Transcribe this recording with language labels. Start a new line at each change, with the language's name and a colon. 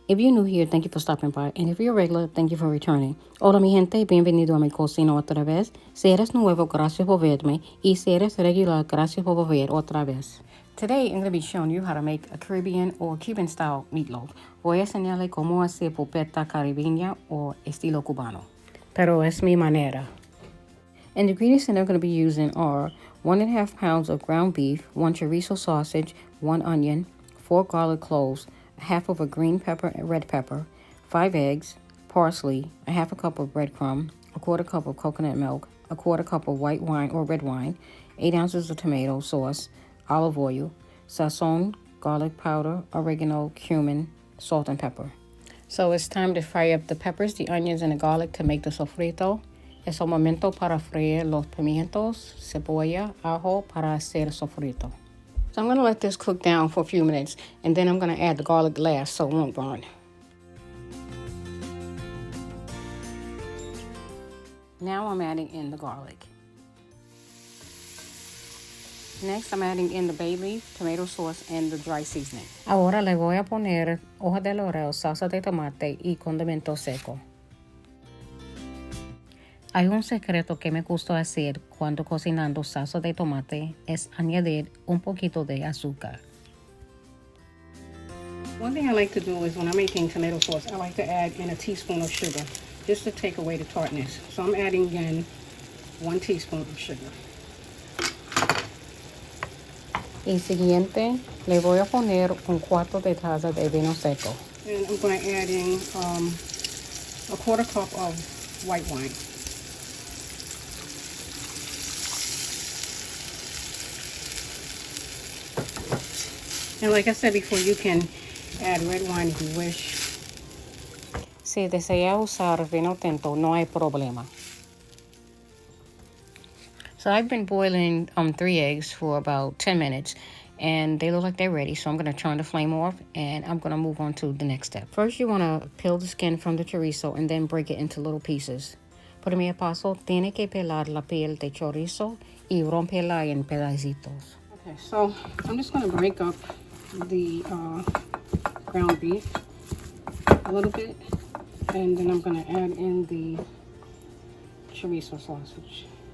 English: If you're new here, thank you for stopping by. And if you're a regular, thank you for returning.
Spanish: Hola mi gente, bienvenido a mi cocina otra vez. Si eres nuevo, gracias por verme. Y si eres regular, gracias por ver otra vez.
English: Today, I'm going to be showing you how to make a Caribbean or Cuban style meatloaf.
Spanish: Voy a enseñarle cómo hacer pulpeta caribeña o estilo cubano. Pero es mi manera.
English: And the ingredients that I'm going to be using are 1.5 pounds of ground beef, 1 chorizo sausage, 1 onion, 4 garlic cloves, half of a green pepper and red pepper, 5 eggs, parsley, a half a cup of breadcrumb, a quarter cup of coconut milk, a quarter cup of white wine or red wine, 8 ounces of tomato sauce, olive oil, Sazon, garlic powder, oregano, cumin, salt, and pepper. So it's time to fry up the peppers, the onions, and the garlic to make the sofrito.
Spanish: Es el momento para freír los pimientos, cebolla, ajo para hacer sofrito.
English: So I'm going to let this cook down for a few minutes, and then I'm going to add the garlic last so it won't burn. Now I'm adding in the garlic. Next, I'm adding in the bayleaf, tomato sauce, and the dry seasoning.
Spanish: Ahora le voy a poner hoja de laurel, salsa de tomate y condimento seco. Hay un secreto que me gusta hacer cuando cocinando salsa de tomate es añadir un poquito de azúcar.
English: One thing I like to do is when I'm making tomato sauce, I like to add in a teaspoon of sugar just to take away the tartness. So I'm adding in 1 teaspoon of sugar.
Spanish: Y siguiente, le voy a poner un cuarto de taza de vino seco.
English: And I'm going to add in a quarter cup of white wine. And like I said before, you can add red wine if you wish.
Spanish: Si desea usar vino tinto, no hay problema.
English: So I've been boiling 3 eggs for about 10 minutes, and they look like they're ready. So I'm going to turn the flame off, and I'm going to move on to the next step. First, you want to peel the skin from the chorizo and then break it into little pieces. Primer paso, tiene que pelar la piel de chorizo y romperla en pedacitos. Okay, so I'm just going to break up the ground beef a little bit, and then I'm going to add in the chorizo sausage.